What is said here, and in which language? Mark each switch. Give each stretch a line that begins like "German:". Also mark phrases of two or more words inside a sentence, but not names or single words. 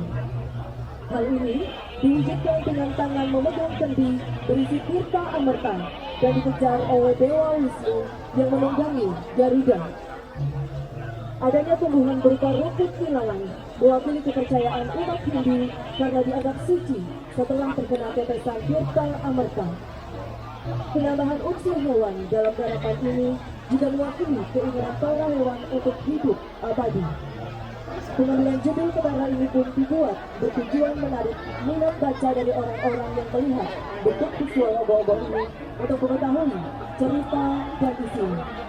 Indonesian: Hal ini diwujudkan dengan tangan memegang kendi berisi tirta amerta dan dikejar oleh Dewa Wisnu yang menunggangi Garuda. Adanya tumbuhan berupa rumput ilalang mewakili kepercayaan umat Hindu karena dianggap suci setelah terkena tetesan tirta amerta. Penambahan unsur hewan dalam garapan ini juga mewakili keinginan para hewan untuk hidup abadi. Pengambilan judul Ketara ini pun dibuat bertujuan menarik minat baca dari orang-orang yang melihat bentuk visual ogoh-ogoh ini untuk mengetahui cerita dan isinya.